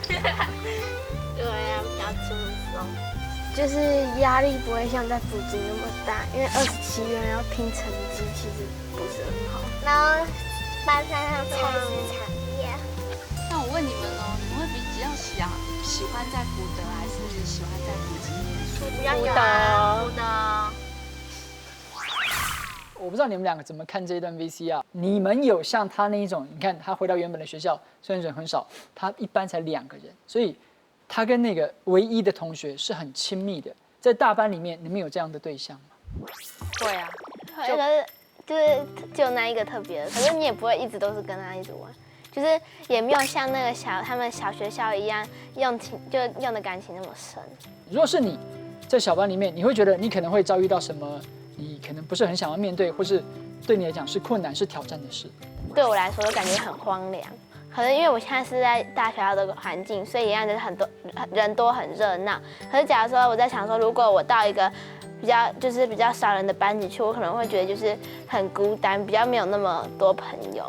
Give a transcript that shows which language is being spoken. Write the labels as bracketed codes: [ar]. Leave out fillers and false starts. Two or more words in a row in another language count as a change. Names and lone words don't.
[zh] 對啊，比較輕鬆，就是壓力不會像在福基那麼大，因為27個人要拼成績，其實不是很好。然後班上還有菜市場業。那我問你們哦，你們會比較喜歡在福德，還是喜歡在福基念書？比較喜歡福德。我不知道你们2個怎麼看這一段 VC 啊？你們有像他那一種？你看他回到原本的學校，雖然人很少，他一班才2個人，所以他跟那個唯一的同學是很親密的。在大班裡面，你們有這樣的對象嗎？會啊，就是就那一個特別的，可是你也不會一直都是跟他一直玩，就是也沒有像那個他們小學校一樣用的感情那麼深。如果是你在小班裡面，你會覺得你可能會遭遇到什麼？你可能不是很想要面對，或是對你來講是困難、是挑戰的事。對我來說，就感覺很荒涼。可能因為我現在是在大學校的環境，所以一樣就是很多人多很熱鬧。可是假如說我在想說，如果我到一個比較少人的班級去，我可能會覺得就是很孤單，比較沒有那麼多朋友。